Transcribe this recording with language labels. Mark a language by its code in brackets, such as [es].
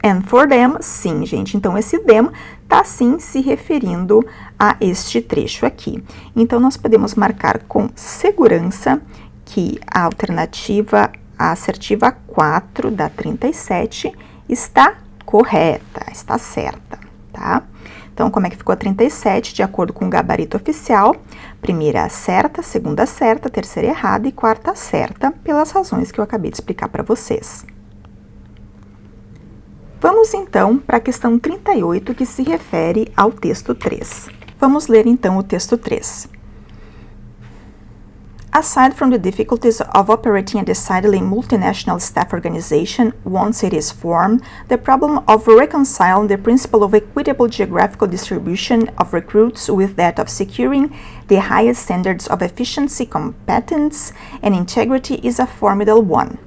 [en] And for them, [pt] sim, gente. Então, esse them está, sim, se referindo a este trecho aqui. Então, nós podemos marcar com segurança que a alternativa, a assertiva 4 da 37 está correta, está certa, tá? Então, como é que ficou a 37? De acordo com o gabarito oficial, primeira certa, segunda certa, terceira errada e quarta certa, pelas razões que eu acabei de explicar para vocês. Vamos, então, para a questão 38, que se refere ao texto 3. Vamos ler, então, o texto 3. [en] Aside from the difficulties of operating a decidedly multinational staff organization once it is formed, the problem of reconciling the principle of equitable geographical distribution of recruits with that of securing the highest standards of efficiency, competence, and integrity is a formidable one.